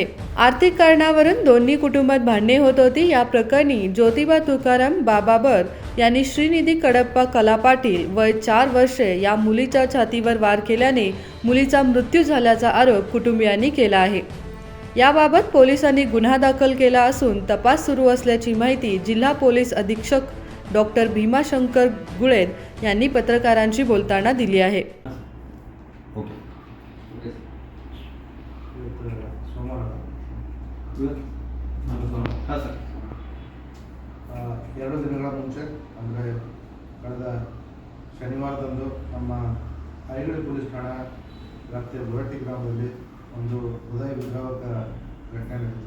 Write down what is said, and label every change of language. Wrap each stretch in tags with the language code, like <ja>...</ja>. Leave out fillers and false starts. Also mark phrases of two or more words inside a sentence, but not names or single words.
<mr>आर्थिक कारणावरून दोन्ही कुटुंबात भांडणे होत होती। या प्रकरणी ज्योतिबा तुकाराम बाबाबर यांनी श्रीनिधी कडप्पा कला पाटील वय 4 वर्षे या मुलीच्या छातीवर वार केल्याने मुलीचा मृत्यू झाल्याचा आरोप कुटुंबियांनी केला आहे। याबाबत पोलिसांनी गुन्हा दाखल केला असून तपास सुरू असल्याची माहिती जिल्हा पोलीस अधीक्षक डॉक्टर भीमाशंकर गुळेद यांनी पत्रकारांशी बोलताना दिली आहे।</mr> <kn>ಎರಡು ದಿನಗಳ ಮುಂಚೆ ಅಂದರೆ ಕಳೆದ ಶನಿವಾರದಂದು ನಮ್ಮ ಐಗಳಿ ಪೊಲೀಸ್ ಠಾಣಾ ವ್ಯಾಪ್ತಿಯ ಬುರಟ್ಟಿ ಗ್ರಾಮದಲ್ಲಿ ಒಂದು ಹೃದಯ ವಿದ್ರಾವಕ ಘಟನೆ ನಡೆಯಿತು।</kn>